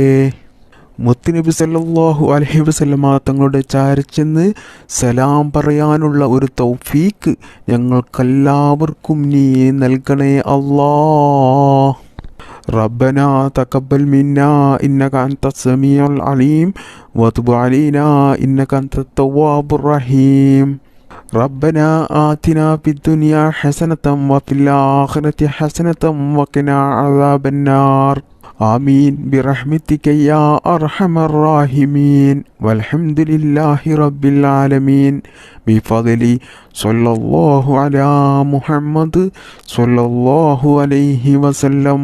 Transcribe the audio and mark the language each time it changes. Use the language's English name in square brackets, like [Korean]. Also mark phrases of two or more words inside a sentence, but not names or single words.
[Malayalam] മുത്തുനബി [Arabic] صلى الله عليه وسلم [Malayalam] തങ്ങളുടെ ചാരച്ചെന്ന് സലാം പറയാനുള്ള ഒരു തൗഫീക്ക് ഞങ്ങൾക്കെല്ലാവർക്കും നീ നൽകണേ അല്ലാ. [Arabic] ربنا تقبل منا إنك أنت السميع العليم وتب علينا إنك أنت التواب الرحيم. ربنا آتنا في الدنيا حسنة وفي الآخرة حسنة وقنا عذاب النار. آمين برحمتك يا أرحم الراحمين. والحمد لله رب العالمين. بفضل صلى الله على محمد صلى الله عليه وسلم.